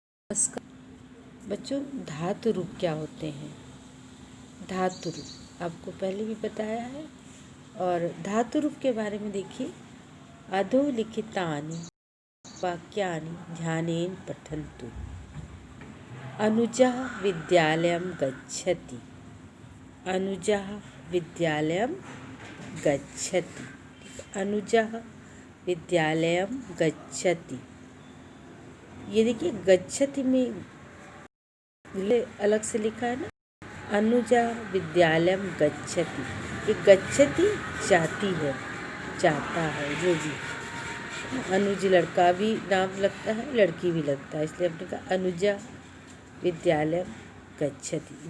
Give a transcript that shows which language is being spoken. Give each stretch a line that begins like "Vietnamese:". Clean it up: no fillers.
Hindi: नमस्कार बच्चों, धातु रूप क्या होते हैं? धातु रूप आपको पहले भी बताया है। और धातु रूप के बारे में देखिए,
Sanskrit: अधोलिखितानि वाक्यानि ध्यानेन पठन्तु। अनुजः विद्यालयं गच्छति। अनुजः विद्यालयं गच्छति। अनुजः विद्यालयं गच्छति।
Hindi: ये देखिए, गच्छति में अलग से लिखा है ना,
Sanskrit: अनुजा विद्यालयम गच्छति।
Hindi: ये गच्छति जाती है, जाता है, जो भी। अनुज लड़का भी नाम लगता है, लड़की भी लगता है, इसलिए हमने कहा
Sanskrit: अनुजा विद्यालयम गच्छति।